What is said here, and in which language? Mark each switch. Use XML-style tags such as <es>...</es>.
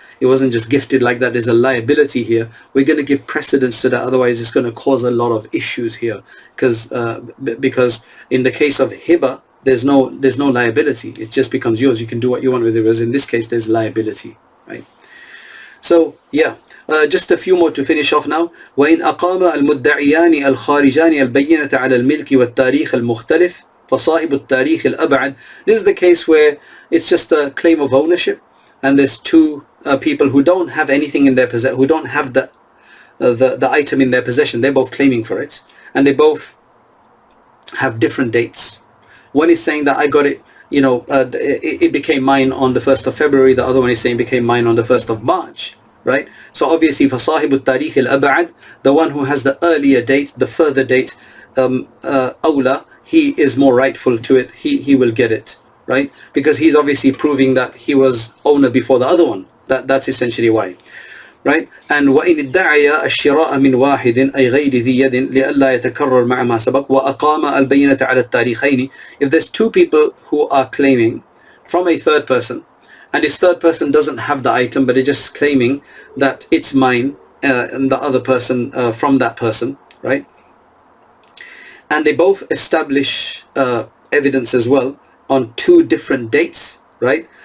<en>It wasn't just gifted like that. There's a liability here. We're going to give precedence to that. Otherwise, it's going to cause a lot of issues here, because in the case of hiba, there's no liability. It just becomes yours. You can do what you want with it. Whereas in this case, there's liability, right? So yeah, just a few more to finish off now.</en> <ar>وإن أقام المدعيان الخارجان البينة على الملك والتاريخ المختلف فصاحب التاريخ الأبعد.</ar> <en>This is the case where it's just a claim of ownership, and there's two people who don't have anything in their possession, who don't have the item in their possession. They're both claiming for it, and they both have different dates. One is saying that I got it, it became mine on the 1st of February. The other one is saying it became mine on the 1st of March, right? So obviously for</en> <ar>صاحب التاريخ الأبعد,</ar> <en>the one who has the earlier date, the further date, أولى, he is more rightful to it. He will get it, right? Because he's obviously proving that he was owner before the other one. That's essentially why, right?</en> <ar>And وإن ادعي الشراء من واحد أي غير ذي يد لئلا يتكرر مع ما سبق وأقام البينة على التاريخين.</ar> <en>If there's two people who are claiming from a third person, and this third person doesn't have the item, but they're just claiming that it's mine, and the other person from that person, right? And they both establish evidence as well on two different dates, right?</en>